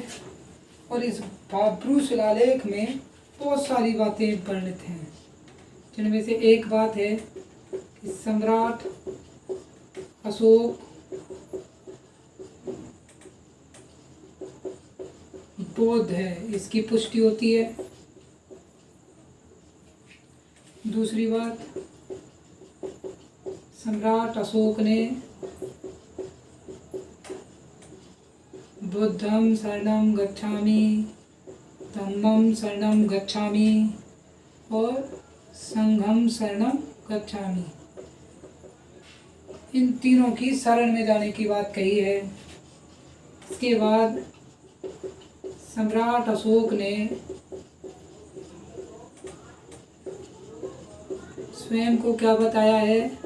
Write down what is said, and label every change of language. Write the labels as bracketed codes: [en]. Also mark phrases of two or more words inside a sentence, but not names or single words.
[hi] और इस भाब्रू शिलालेख में बहुत सारी बातें वर्णित हैं, जिनमें से एक बात है कि सम्राट अशोक बौद्ध है, इसकी पुष्टि होती है। दूसरी बात, सम्राट अशोक ने [pi] बुद्धं शरणं गच्छामि, धम्मं शरणं गच्छामि और संघं शरणं गच्छामि, [hi] इन तीनों की शरण में जाने की बात कही है। इसके बाद सम्राट अशोक ने स्वयं को क्या बताया है?